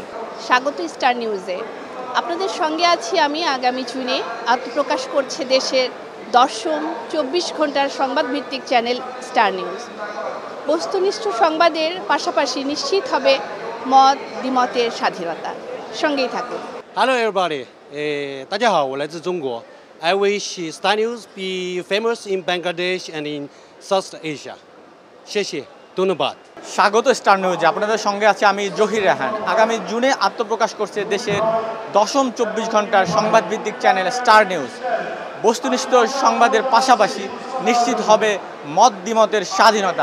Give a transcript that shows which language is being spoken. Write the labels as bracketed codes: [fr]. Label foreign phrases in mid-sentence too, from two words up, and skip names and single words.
[bn] স্বাগত স্টার নিউজে। আপনাদের সঙ্গে আছি আমি। আগামী জুনে আত্মপ্রকাশ করছে দেশের ১০ম ২৪ ঘন্টার সংবাদভিত্তিক চ্যানেল স্টার নিউজ। বস্তুনিষ্ঠ সংবাদের পাশাপাশি নিশ্চিত হবে মত দ্বিমতের স্বাধীনতা। সঙ্গেই থাকুন। [en] Hello everybody， [zh] 大家好，我来自中国。 [en] I wish Star News be famous in Bangladesh and in South Asia。 [zh] 谢谢，ধন্যবাদ। [bn] স্বাগত স্টার নিউজ। আপনাদের সঙ্গে আছে আমি জহির রাহান। আগামী জুনে আত্মপ্রকাশ করছে দেশের ১০ম ২৪ ঘন্টার সংবাদভিত্তিক চ্যানেল স্টার নিউজ। বস্তুনিষ্ঠ সংবাদের পাশাপাশি নিশ্চিত হবে মত দ্বিমতের স্বাধীনতা।